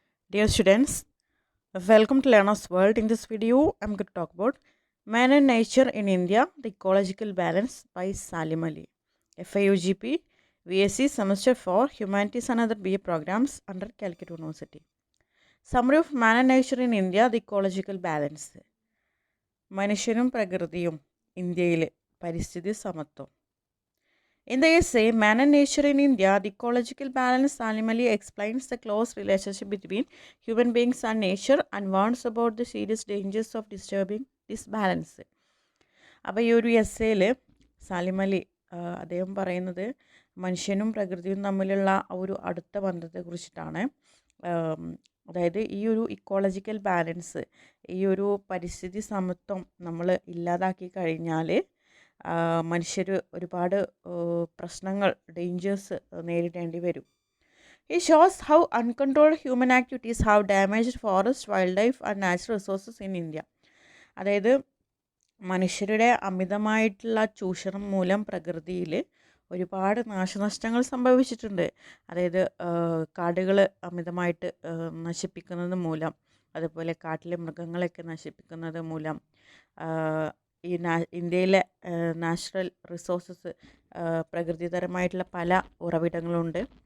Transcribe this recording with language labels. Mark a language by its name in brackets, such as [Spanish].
[English] Dear students, welcome to Learner's World. In this video, I'm going to talk about Man and Nature in India, the Ecological Balance by Salim Ali. FIUGP, VSc Semester 4, Humanities and Other BA programs under Calicut University. Summary of Man and Nature in India, the Ecological Balance. [Malayalam] മനുഷ്യനും പ്രകൃതിയും ഇന്ത്യയിലെ പരിസ്ഥിതി സമത്വം. [English] In the essay, Man and Nature in India, the Ecological Balance, Salim Ali explains the close relationship between human beings and nature and warns about the serious dangers of disturbing this balance. [Malayalam] അപ്പോൾ ഈ ഒരു എസ്സേയിൽ സാലിം അലി അദ്ദേഹം പറയുന്നത് മനുഷ്യനും പ്രകൃതിയും തമ്മിലുള്ള ഒരു അടുത്ത ബന്ധത്തെക്കുറിച്ചിട്ടാണ്. അതായത് ഈ ഒരു ഇക്കോളജിക്കൽ ബാലൻസ്, ഈ ഒരു പരിസ്ഥിതി സമത്വം നമ്മൾ ഇല്ലാതാക്കി കഴിഞ്ഞാൽ മനുഷ്യർ ഒരുപാട് പ്രശ്നങ്ങൾ, ഡേഞ്ചേഴ്സ് നേരിടേണ്ടി വരും. [English] He shows how uncontrolled human activities have damaged forest, wildlife and natural resources in India. [Malayalam] അതായത് മനുഷ്യരുടെ അമിതമായിട്ടുള്ള ചൂഷണം മൂലം പ്രകൃതിയിൽ ഒരുപാട് നാശനഷ്ടങ്ങൾ സംഭവിച്ചിട്ടുണ്ട്. അതായത് കാടുകൾ അമിതമായിട്ട് നശിപ്പിക്കുന്നത് മൂലം, അതുപോലെ കാട്ടിലെ മൃഗങ്ങളൊക്കെ നശിപ്പിക്കുന്നത് മൂലം, ഈ ഇന്ത്യയിലെ നാച്ചുറൽ റിസോഴ്സസ്, പ്രകൃതിതരമായിട്ടുള്ള പല ഉറവിടങ്ങളുണ്ട്.